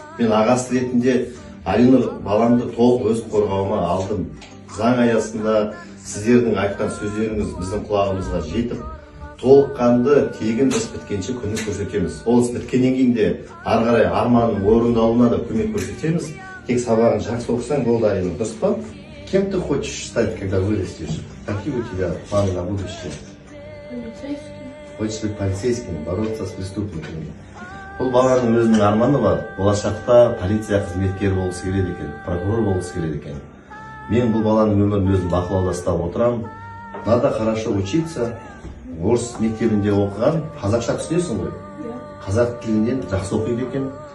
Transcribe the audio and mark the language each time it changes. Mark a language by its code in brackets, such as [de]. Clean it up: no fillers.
[kk] Мен ағасы ретінде Алинур баламды толық өз қорғауыма алдым. Заң аясында сіздердің айтқан сөздеріңіз біздің құлағымызға жетіп, толыққанды тегін іс біткенше көмек көрсетеміз. Ол іс біткеннен кейін де ары қарай арманның орындалуына да көмек көрсетеміз. Тек сабағын жақсы оқысаң болды, Алинур, дұрыс па? [ru] Кем ты хочешь стать, когда вырастешь? Какие у тебя планы на будущее? Полицейский. Хочешь быть полицейским, бороться с преступниками. [kk] Бұл баланың өзінің арманы бар. Болашақта полиция қызметкері болғысы келеді екен, прокурор болғысы келеді екен. Мен бұл баланың өмірін өзім бақылауда ұстап отырамын. [ru] Надо хорошо учиться. [kk] Орыс мектебінде оқыған, қазақша түсінесің ғой? Қазақ тілінен жақсы оқиды екен.